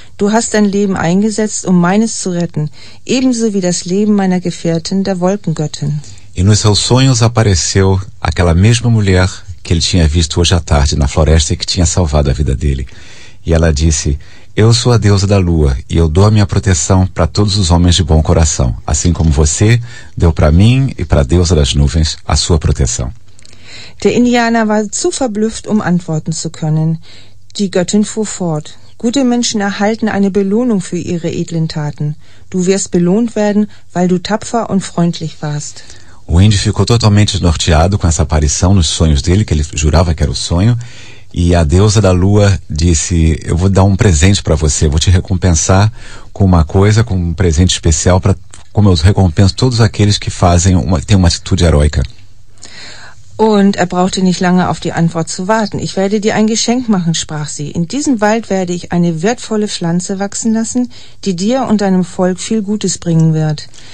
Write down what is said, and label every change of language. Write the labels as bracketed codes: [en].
[de] Du hast dein Leben eingesetzt, um meines zu retten, ebenso wie das Leben meiner Gefährtin, der Wolkengöttin. [pt] E nos seus sonhos apareceu aquela mesma mulher que ele tinha visto hoje à tarde na floresta e que tinha salvado a vida dele. E ela disse: Eu sou a deusa da lua e eu dou a minha proteção para todos os homens de bom coração, assim como você deu para mim e para a deusa das nuvens a sua proteção. [de] Der Indianer war zu verblüfft, um antworten zu können. Die Göttin fuhr fort. Gute Menschen erhalten eine Belohnung für ihre edlen Taten. Du wirst belohnt werden, weil du tapfer und freundlich warst. [pt] O índio ficou totalmente desnorteado com essa aparição nos sonhos dele, que ele jurava que era o sonho. E a deusa da lua disse, eu vou dar um presente para você, vou te recompensar com uma coisa, com um presente especial, como eu recompenso todos aqueles que têm uma atitude heroica. [de] Und er brauchte nicht lange auf die Antwort zu warten. Ich werde dir ein Geschenk machen, sprach sie. In diesem Wald werde ich eine wertvolle Pflanze wachsen lassen, die dir und deinem Volk viel Gutes bringen wird.